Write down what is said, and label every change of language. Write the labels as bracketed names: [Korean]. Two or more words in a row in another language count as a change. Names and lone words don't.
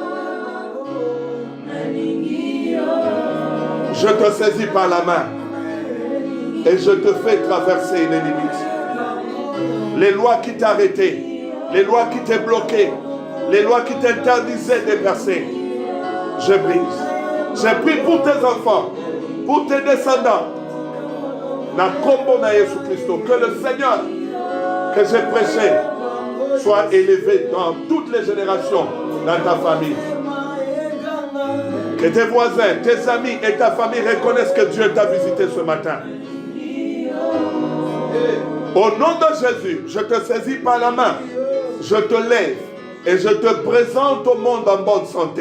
[French] Je te saisis par la main et je te fais traverser les limites. Les lois qui t'arrêtaient, les lois qui t'ont bloqué, les lois qui t'interdisaient de percer, je brise. Je prie pour tes enfants, pour tes descendants. [Lingala] Na kombo na [French] Jésus Christ, que le Seigneur que j'ai prêché soit élevé dans toutes les générations dans ta famille. Que tes voisins, tes amis et ta famille reconnaissent que Dieu t'a visité ce matin. Au nom de Jésus, je te saisis par la main, je te lève et je te présente au monde en bonne santé.